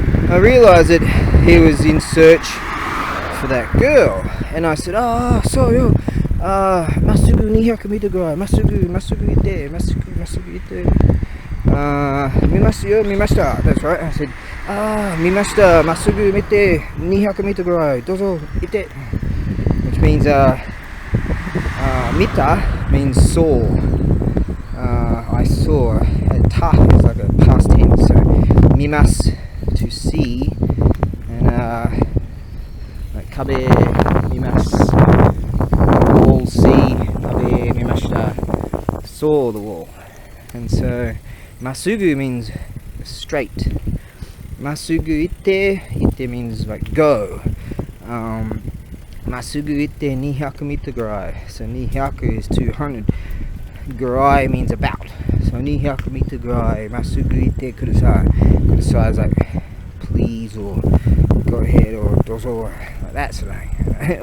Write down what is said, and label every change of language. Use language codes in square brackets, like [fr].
[en] I realised that he was in search for that girl, and I said, "Oh, sorry, no, [ja] まっすぐ200メートルぐらい、まっすぐ行って、まっすぐ行って。見ますよ、見ました。 [en] That's right. I said, [ja] 見ました。まっすぐ見て、200メートルぐらい、どうぞ行って。 [en] Which means, 見た means saw. I saw. Ta is like a past tense. So, 見ます to see. And, like, [ja] 壁見ます。 [en] Wall see. [ja] 壁見ました。 [en] Saw the wall. And so, まっすぐ means straight. [ja] まっすぐ行って [en] means like go. [ja] まっすぐ行って200メートルぐらい. [en] So 200 is 200. ぐらい means about. [ja] So 200メートルぐらいまっすぐ行ってください. [en] ください is like please or go ahead or どうぞ like that sort of thing.